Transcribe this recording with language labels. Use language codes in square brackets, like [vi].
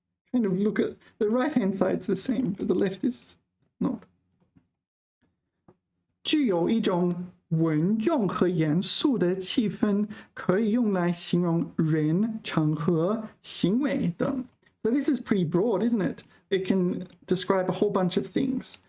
[en] Kind of look at the right-hand side's the same, but the left is not. [zh] 具有一种稳重和严肃的气氛，可以用来形容人、场合、行为等。 [en] So this is pretty broad, isn't it? It can describe a whole bunch of things.